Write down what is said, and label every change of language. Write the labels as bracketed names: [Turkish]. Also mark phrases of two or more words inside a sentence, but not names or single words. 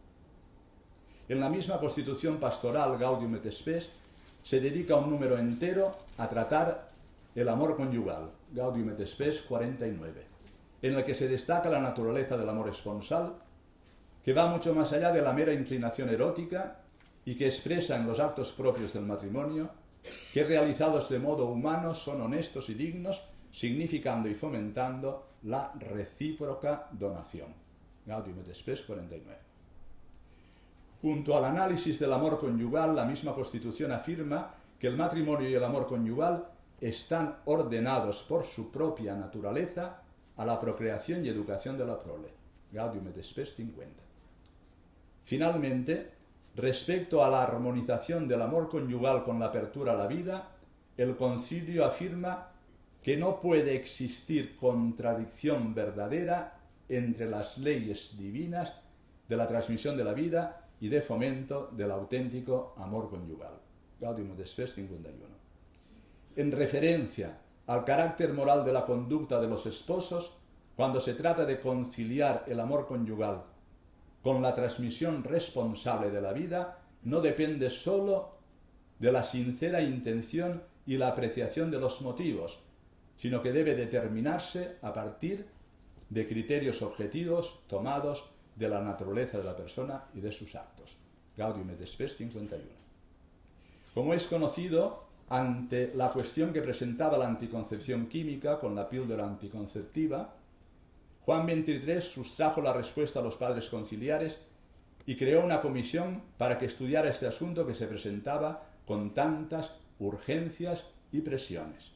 [Spanish] En la misma Constitución Pastoral Gaudium et Spes se dedica un número entero a tratar el amor conyugal, Gaudium et Spes 49, en el que se destaca la naturaleza del amor esponsal, que va mucho más allá de la mera inclinación erótica y que expresa en los actos propios del matrimonio que realizados de modo humano son honestos y dignos, significando y fomentando la recíproca donación. Gaudium et Spes 49. Junto al análisis del amor conyugal, la misma Constitución afirma que el matrimonio y el amor conyugal están ordenados por su propia naturaleza a la procreación y educación de la prole. Gaudium et Spes 50. Finalmente, respecto a la armonización del amor conyugal con la apertura a la vida, el Concilio afirma que no puede existir contradicción verdadera entre las leyes divinas de la transmisión de la vida y de fomento del auténtico amor conyugal. Gaudium et Spes 51. En referencia al carácter moral de la conducta de los esposos, cuando se trata de conciliar el amor conyugal con la transmisión responsable de la vida, no depende sólo de la sincera intención y la apreciación de los motivos, sino que debe determinarse a partir de criterios objetivos tomados de la naturaleza de la persona y de sus actos. Gaudium et Spes 51. Como es conocido, ante la cuestión que presentaba la anticoncepción química con la píldora anticonceptiva, Juan XXIII sustrajo la respuesta a los padres conciliares y creó una comisión para que estudiara este asunto que se presentaba con tantas urgencias y presiones.